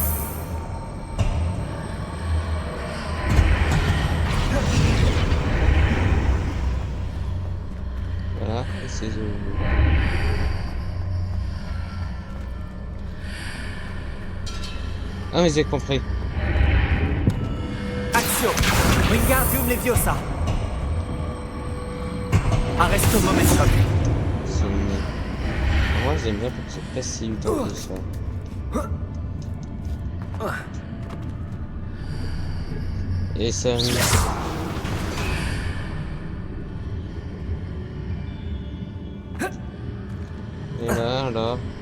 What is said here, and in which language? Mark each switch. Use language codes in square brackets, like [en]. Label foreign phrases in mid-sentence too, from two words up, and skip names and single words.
[fr] Voilà, et c'est Ah, mais j'ai compris. Action! Wingardium Leviosa! Arresto momentum. C'est une- Moi, j'aime bien parce que c'est pas si évident que ça. Et ça... Et là, alors...